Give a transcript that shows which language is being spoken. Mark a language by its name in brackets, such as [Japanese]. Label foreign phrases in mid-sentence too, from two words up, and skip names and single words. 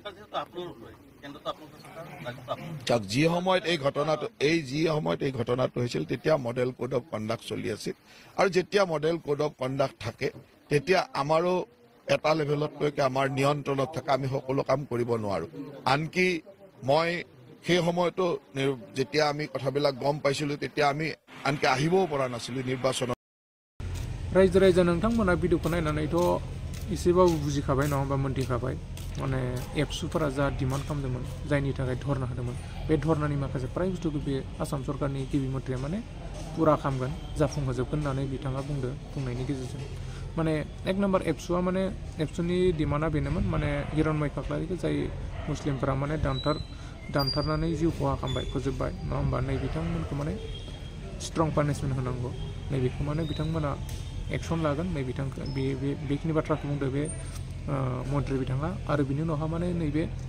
[Assamese] যি সময়ত এই ঘটনাটো হৈছিল তেতিয়া [English] model code of conduct [Assamese] চলি আছিল আৰু যেতিয়া [English] model code of conduct [Assamese] থাকে তেতিয়া আমাৰো এটা লেভেলতলৈকে আমাৰ নিয়ন্ত্ৰণত থাকে আমি সকলো কাম কৰিব নোৱাৰো আনকি মই সেই সময়তো যেতিয়া আমি কথাবিলাক গম পাইছিলোঁ তেতিয়া আমি আনকি আহিবও পৰা নাছিলোঁ নিৰ্বাচনত [Bodo] रायजो नोंथांमोना भिडिअखौ नायनानैथ' एसेबाबो बुजिखाबाय नङा होमबा मोनथिखाबाय माने एबसुफोरा जा डिमान्ड खालामदोंमोन जायनि थाखाय धरना होदोंमोन बे धरनानि माखासे प्राय बुस्थुखौ बे आसाम सरकारनि गिबि मन्थ्रिया माने पुरा खालामगोन जाफुंहोजोबगोन होननानै बिथाङा बुंनायनि गेजेरजों माने एक नम्बर एबसुआ माने एबसुनि डिमान्डआ बेनोमोन माने हिरनमय खाख्लारिखौ जाय मुस्लिमफोरा माने दानथारनानै जिउ खहा खालामबाय फोजोबबाय नङा होमबा नै बिथांमोनखौ माने [English] strong punishment [Bodo] होनांगौ नैबेखौ माने बिथांमोना एक्सन लागोन नै बिथांखौ बेखिनि बाथ्राखौ बुंदो बे मन्थ्रि बिथाङा आरो बिनि उनावहा माने नैबे